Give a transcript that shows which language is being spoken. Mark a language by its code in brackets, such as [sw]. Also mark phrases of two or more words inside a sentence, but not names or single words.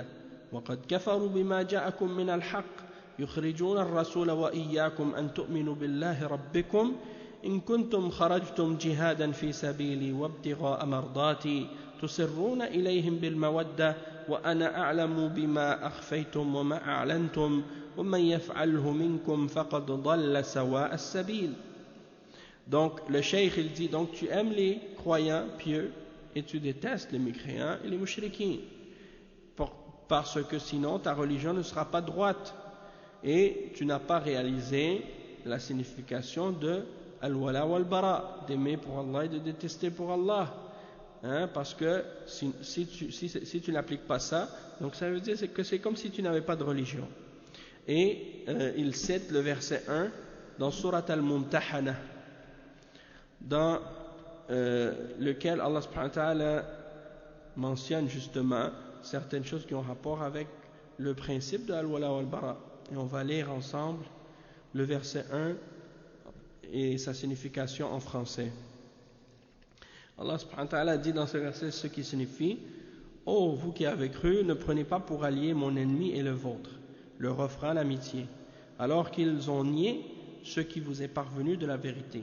[ar] وقد كفروا بما جاءكم من الحق يخرجون الرسول وإياكم أن تؤمنوا بالله ربكم إن كنتم خرجتم جهادا في سبيلي وابتغاء مرضاتي تسرون إليهم بالمودة وأنا أعلم بما أخفيتم وما أعلنتم ومن يفعله منكم فقد ضل سواء السبيل. [fr] Donc le cheikh il dit, donc tu aimes les croyants pieux et tu détestes les mécréants et les mouchriquins, parce que sinon ta religion ne sera pas droite et tu n'as pas réalisé la signification de [ar] الولاء والبراء, [fr] d'aimer pour Allah et de détester pour Allah, hein, parce que si tu n'appliques pas ça, donc ça veut dire que c'est comme si tu n'avais pas de religion. Et il cite le verset 1 dans Surat al-Mumtahana, dans lequel Allah [ar] سبحانه وتعالى [fr] mentionne justement certaines choses qui ont rapport avec le principe de [ar] الولاء والبراء. [fr] Et on va lire ensemble le verset 1 et sa signification en français. Allah [ar] سبحانه وتعالى [fr] dit dans ce verset ce qui signifie: ô vous qui avez cru, ne prenez pas pour allié mon ennemi et le vôtre, leur offrant l'amitié, alors qu'ils ont nié ce qui vous est parvenu de la vérité.